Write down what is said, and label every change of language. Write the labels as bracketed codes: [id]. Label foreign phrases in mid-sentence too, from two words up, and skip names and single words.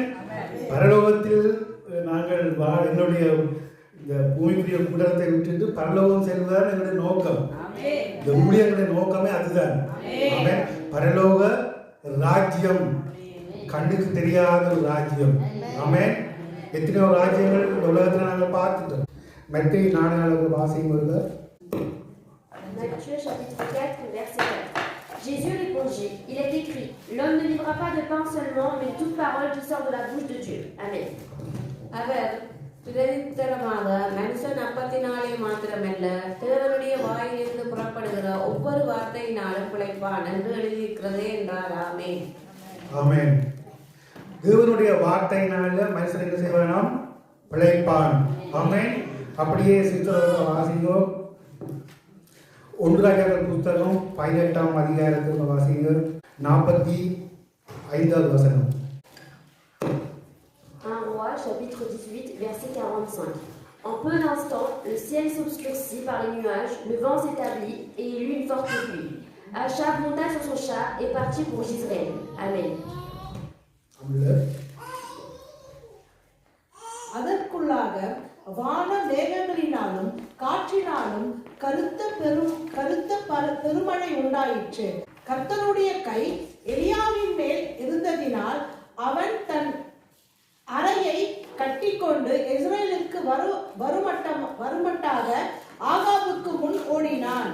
[ta] பரலோகத்தில் நாங்கள் எங்களுடைய இந்த பூமிக்குரிய குடத்தை விட்டுட்டு பரலோகம் செல்வதுதான் எங்களுடைய நோக்கம். இந்த ஊழியர்களுடைய நோக்கமே அதுதான். ஆமென். பரலோக ராஜ்யம் கண்ணுக்கு தெரியாத ஒரு ராஜ்யம். ஆமென். எத்தனையோ ராஜ்யங்கள் இந்த உலகத்தில் நாங்கள் பார்த்துட்டோம். மத்திய நாடுகளுக்கு வாசியும் வருது. [fr] Matthieu chapitre 4 verset 4. Jésus répondit, il est écrit, l'homme ne vivra pas de pain seulement, mais toute parole qui sort de la bouche de Dieu. Amen. [ta] அவர் பிரதித்தரமாக மனுஷன் அப்பத்தினாலே மாத்திரமல்ல தேவனுடைய வாயிலிருந்து புறப்படுகிற ஒவ்வொரு வார்த்தையினாலும் பிழைப்பான் என்று எழுதியிருக்கிறதே என்றார். ஆமென். ஆமென். தேவனுடைய வார்த்தையினால மனுஷன் என்ன செய்வானாம்? பிழைப்பான். ஆமென். அப்படியே சித்திரவதை வாசிங்கோ. 1 ராஜாக்கள் புத்தகம் 18ஆம் அதிகாரத்தில் வாசிங்க 45வது வசனம். [fr] 1 Roi chapitre 18 verset 45. En peu d'instants, le ciel s'obscurcit par les nuages, le vent s'établit et il y eut une forte pluie. Achab monta sur son char et partit pour Jezreel. Amen. [ta] அதற்குள்ளாக வான மேகங்களினாலும் காற்றினாலும் கருத்த பெருமழை உண்டாயிற்று. கர்த்தருடைய கை எலியாவின் மேல் இருந்ததினால் அவன் தன் அறையை கட்டிக்கொண்டு இஸ்ரவேலுக்கு வருமட்டாக ஆகாபுக்கு முன் ஓடினான்.